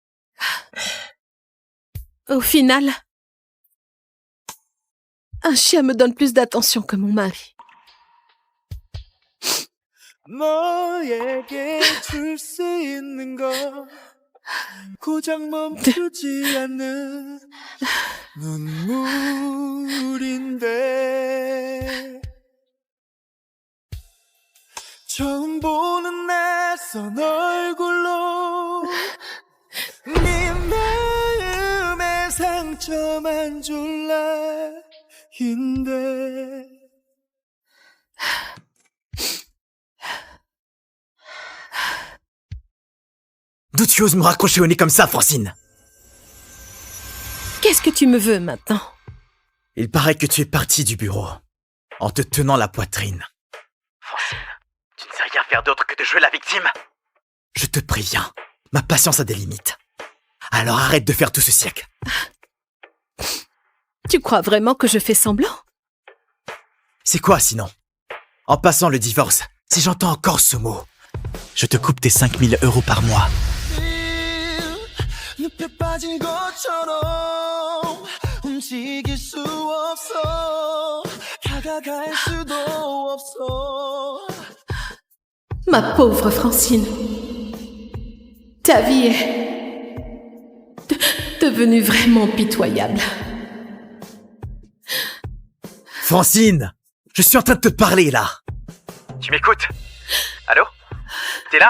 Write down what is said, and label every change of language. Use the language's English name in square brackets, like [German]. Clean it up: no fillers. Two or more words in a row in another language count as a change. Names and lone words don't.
[French] Au final, un chien me donne plus d'attention que mon mari. [Korean] 너에게 줄 수 있는 거 고작 멈추지 않는 눈물인데 처음 보는 낯선 얼굴로 네 마음에 상처만 줄 나인데 [French] D'où tu oses me raccrocher au nez comme ça, Francine? Qu'est-ce que tu me veux maintenant? Il paraît que tu es partie du bureau en te tenant la poitrine. Francine, tu ne sais rien faire d'autre que de jouer la victime? Je te préviens, ma patience a des limites. Alors arrête de faire tout ce siècle. Tu crois vraiment que je fais semblant? C'est quoi sinon? En passant le divorce, si j'entends encore ce mot, je te coupe tes 5 000 € par mois. [Korean] 늪에 빠진 것처럼 움직일 수 없어 다가갈 수도 없어 [French] Ma pauvre Francine, ta vie est devenue vraiment pitoyable. Francine, je suis en train de te parler là. Tu m'écoutes? Allô? T'es là?